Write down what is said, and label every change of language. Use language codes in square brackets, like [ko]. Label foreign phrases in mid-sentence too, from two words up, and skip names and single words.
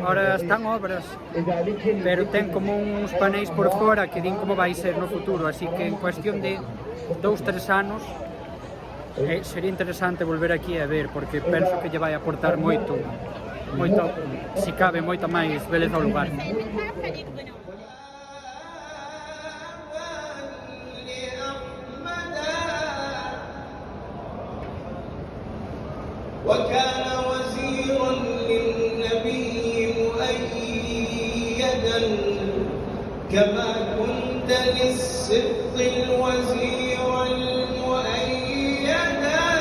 [gl] Ahora están obras, pero ten como uns paneis por fora que din como vai ser no futuro, así que en cuestión de 2-3 anos sería interesante volver aquí a ver, porque penso que lle vai aportar moito, si cabe, moita máis beleza ao lugar. [ar] وكان وزيرا للنبي مؤيدا كما كنت للصدق الوزير المؤيدا